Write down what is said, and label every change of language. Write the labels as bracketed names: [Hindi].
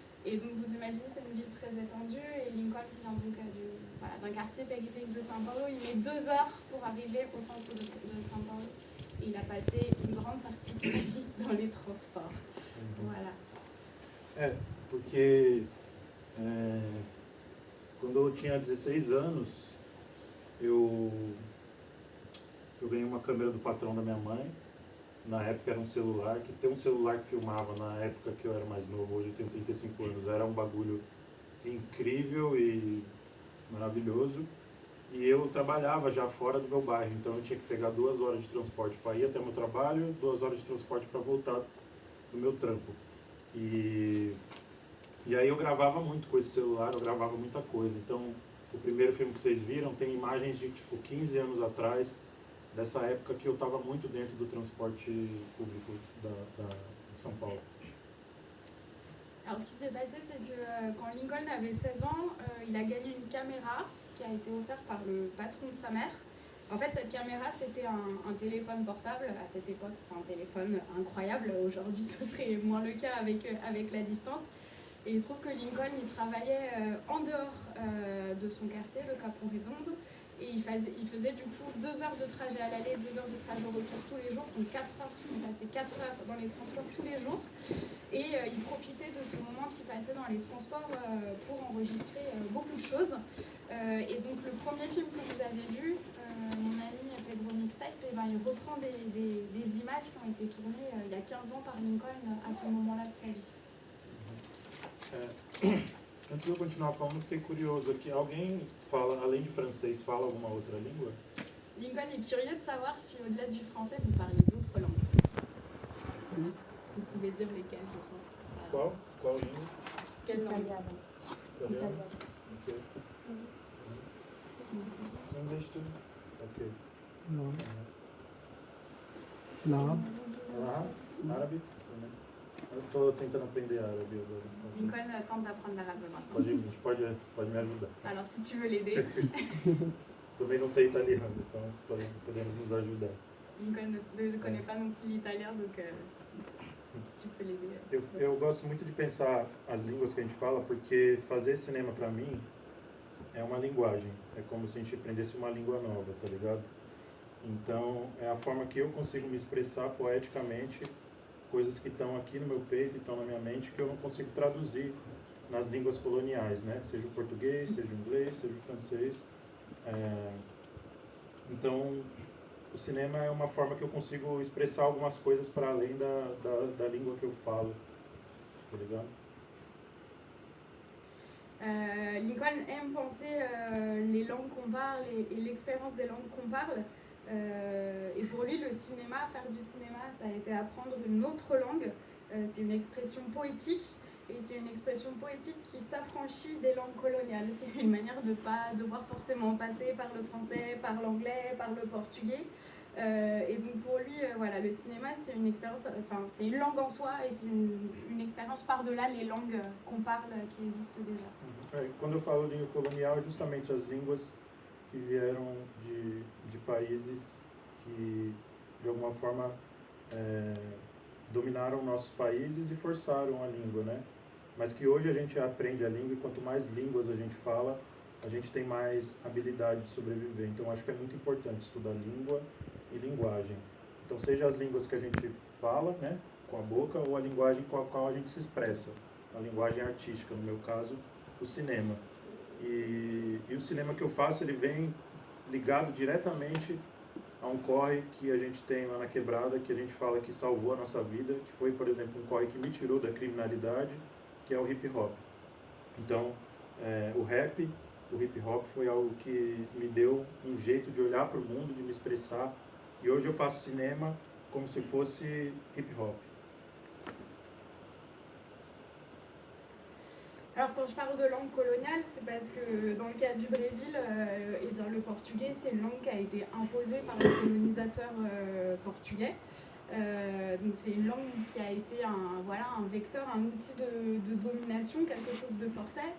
[French] Et donc vous imaginez, c'est une ville très étendue. Et Lincoln vient donc d'un quartier périphérique de São Paulo. Il met 2 heures pour arriver au centre de São Paulo. Et il a passé une grande partie de sa vie dans les transports. Voilà. [Portuguese] Porque quando eu tinha 16 anos, eu ganhei uma câmera do patrão da minha mãe. Na época era um celular, que tem um celular que filmava na época que eu era mais novo, hoje eu tenho 35 anos. Era um bagulho incrível e maravilhoso. E eu trabalhava já fora do meu bairro, então eu tinha que pegar 2 horas de transporte para ir até o meu trabalho, 2 horas de transporte para voltar do meu trampo. E aí eu gravava muito com esse celular, eu gravava muita coisa. Então, o primeiro filme que vocês viram tem imagens de tipo 15 anos atrás, dessa época que eu estava muito dentro do transporte público de São Paulo. [French] Alors ce qui s'est passé, c'est que quand Lincoln avait 16 ans, il a gagné une caméra qui a été offerte par le patron de sa mère. En fait, cette caméra, c'était un téléphone portable. À cette époque, c'était un téléphone incroyable. Aujourd'hui, ce serait moins le cas avec la distance. Et il se trouve que Lincoln, il travaillait en dehors de son quartier, de Capão Redondo. Et il faisait du coup 2 heures de trajet à l'aller, 2 heures de trajet au retour tous les jours. Donc 4 heures, il passait 4 heures dans les transports tous les jours. Et il profitait de ce moment qu'il passait dans les transports pour enregistrer beaucoup de choses. Et donc le premier film que vous avez vu, mon ami Pedro Mixtape, eh ben, il reprend des images qui ont été tournées il y a 15 ans par Lincoln à ce moment-là de sa vie. [Portuguese] Antes de eu continuar falando, fiquei curioso aqui. Alguém fala, além de francês, fala alguma outra língua? [French] Lincoln est curieux de savoir si au-delà du français, vous parlez d'autres langues. Vous pouvez dire lesquelles, je crois. [Portuguese] Qual língua? [French] Quelle langue? [Portuguese] Italiano? Ok. [English] English too? Ok. [Portuguese] Não. Árabe? Também. Eu estou tentando aprender árabe agora. [French] Lincoln tente d'apprendre l'arabe maintenant. [Portuguese] Pode me ajudar. [French] Alors si tu veux l'aider, [Portuguese] Também não sei italiano, então podemos nos ajudar. [French] Lincoln ne connaît pas non plus l'italien, donc si tu peux l'aider. [Portuguese] Eu gosto muito de pensar as línguas que a gente fala, porque fazer cinema pra mim é uma linguagem. É como se a gente aprendesse uma língua nova, tá ligado? Então, é a forma que eu consigo me expressar poeticamente coisas que estão aqui no meu peito e estão na minha mente que eu não consigo traduzir nas línguas coloniais, né? Seja o português, seja o inglês, seja o francês. Então, o cinema é uma forma que eu consigo expressar algumas coisas para além da língua que eu falo, tá ligado? [French] Lincoln aime penser les langues qu'on parle et l'expérience des langues qu'on parle. Et pour lui, le cinéma, faire du cinéma, ça a été apprendre une autre langue. C'est une expression poétique. Et c'est une expression poétique qui s'affranchit des langues coloniales. C'est une manière de ne pas devoir forcément passer par le français, par l'anglais, par le portugais. Et donc pour lui, voilà, le cinéma, c'est une expérience, enfin, c'est une langue en soi et c'est une expérience par-delà les langues qu'on parle qui existent déjà. [Portuguese] Quando eu falo língua colonial, é justamente as línguas que vieram de países que, de alguma forma, dominaram nossos países e forçaram a língua, né? Mas que hoje a gente aprende a língua e quanto mais línguas a gente fala, a gente tem mais habilidade de sobreviver. Então acho que é muito importante estudar língua e linguagem. Então seja as línguas que a gente fala, né, com a boca, ou a linguagem com a qual a gente se expressa. A linguagem artística, no meu caso, o cinema. E o cinema que eu faço, ele vem ligado diretamente a um corre que a gente tem lá na Quebrada, que a gente fala que salvou a nossa vida, que foi, por exemplo, um corre que me tirou da criminalidade, que é o hip hop. Então, o rap, o hip hop foi algo que me deu um jeito de olhar para o mundo, de me expressar. E hoje eu faço cinema como se fosse hip hop. [French] Alors quand je parle de langue coloniale, c'est parce que dans le cas du Brésil, et bien, le portugais, c'est une langue qui a été imposée par les colonisateurs portugais. Donc c'est une langue qui a été un vecteur, un outil de domination, quelque chose de forcé.